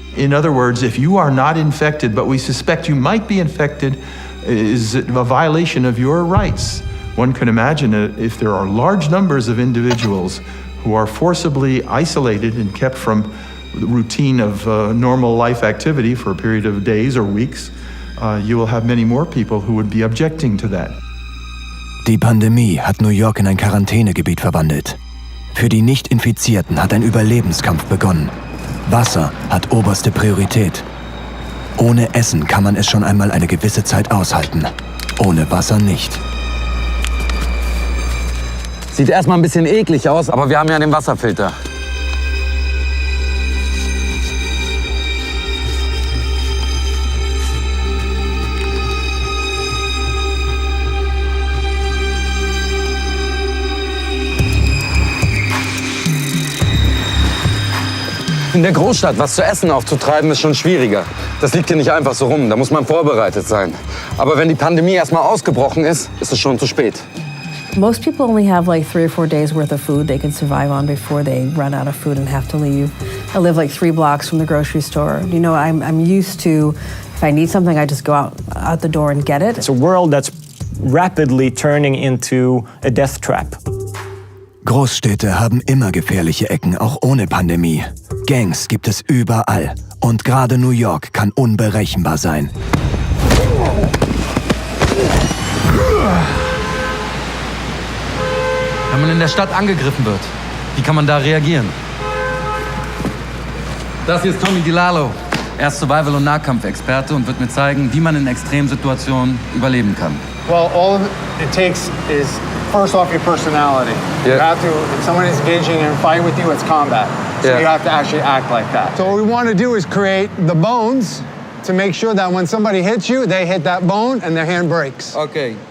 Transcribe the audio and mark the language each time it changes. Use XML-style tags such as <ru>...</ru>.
<en>In other words, if you are not infected, but we suspect you might be infected, is a violation of your rights. One can imagine if there are large numbers of individuals who are forcibly isolated and kept from the routine of normal life activity for a period of days or weeks, you will have many more people who would be objecting to that.</en> <de>Die Pandemie hat New York in ein Quarantänegebiet verwandelt. Für die Nicht-Infizierten hat ein Überlebenskampf begonnen. Wasser hat oberste Priorität. Ohne Essen kann man es schon einmal eine gewisse Zeit aushalten. Ohne Wasser nicht. Sieht erstmal ein bisschen eklig aus, aber wir haben ja den Wasserfilter. In der Großstadt was zu essen aufzutreiben, ist schon schwieriger. Das liegt hier nicht einfach so rum, da muss man vorbereitet sein. Aber wenn die Pandemie erstmal ausgebrochen ist, ist es schon zu spät.</de> <en>Most people only have like 3 or 4 days worth of food they can survive on before they run out of food and have to leave. I live like 3 blocks from the grocery store. You know, I'm used to, if I need something, I just go out the door and get it. It's a world that's rapidly turning into a death trap.</en> <de>Großstädte haben immer gefährliche Ecken, auch ohne Pandemie. Gangs gibt es überall. Und gerade New York kann unberechenbar sein. Wenn man in der Stadt angegriffen wird, wie kann man da reagieren? Das hier ist Tommy DiLallo. Er ist Survival- und Nahkampfexperte und wird mir zeigen, wie man in Extremsituationen überleben kann.</de> <en>Well, all it takes is first off your personality. Yeah. You have to, if someone is engaging in a fight with you, it's combat. So Yeah. you have to actually act like that. So what we want to do is create the bones to make sure that when somebody hits you, they hit that bone and their hand breaks. Okay.</en>